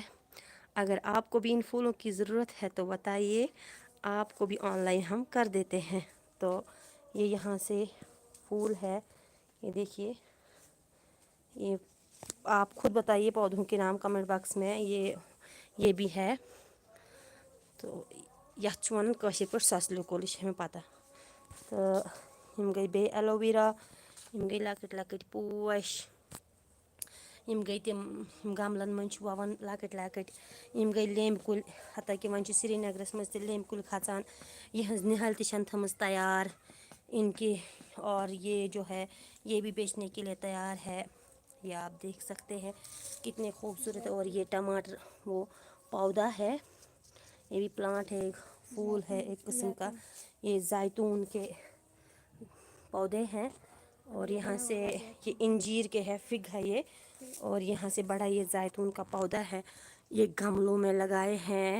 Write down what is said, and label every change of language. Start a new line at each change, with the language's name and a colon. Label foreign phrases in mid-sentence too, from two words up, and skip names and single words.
Urdu: اگر آپ کو بھی ان پھولوں کی ضرورت ہے تو بتائیے، آپ کو بھی آن لائن ہم کر دیتے ہیں۔ تو یہ یہاں سے پھول ہے، یہ دیکھیے، یہ آپ خود بتائیے پودوں کے نام
English: comment box
Urdu: میں۔ یہ بھی ہے۔
Kashmiri: تو یتھ چھُ وَنان کٲشِر پٲٹھۍ سَسلہٕ کُل، یہِ چھِ مےٚ پتہ۔ تہٕ یِم گٔے بیٚیہِ ایلوویرا، یِم گٔے لۄکٕٹۍ لۄکٕٹۍ پوش، یِم گٔے تِم گملن منٛز چھِ وَوان لۄکٕٹۍ لۄکٕٹۍ، یِم گٔے لیٚمبۍ کُلۍ،
Urdu: حتیٰ کہ
Kashmiri: وۄنۍ چھِ سرینگرس منٛز تہِ لیٚمبۍ کُلۍ کھژان۔ یِہنٛز نِہٲلۍ تہِ چھَنہٕ تھٲمٕژ تیار
Urdu: ان کی، اور یہ جو ہے یہ بھی بیچنے کے لیے تیار ہے۔ یہ آپ دیکھ سکتے ہیں کتنے خوبصورت ہے۔ اور یہ ٹماٹر وہ پودا ہے، یہ بھی پلانٹ ہے، ایک پھول ہے ایک قسم کا۔ یہ زیتون کے پودے ہیں، اور یہاں سے یہ انجیر کے ہے، فگ ہے یہ، اور یہاں سے بڑا یہ زیتون کا پودا ہے، یہ گملوں میں لگائے ہیں۔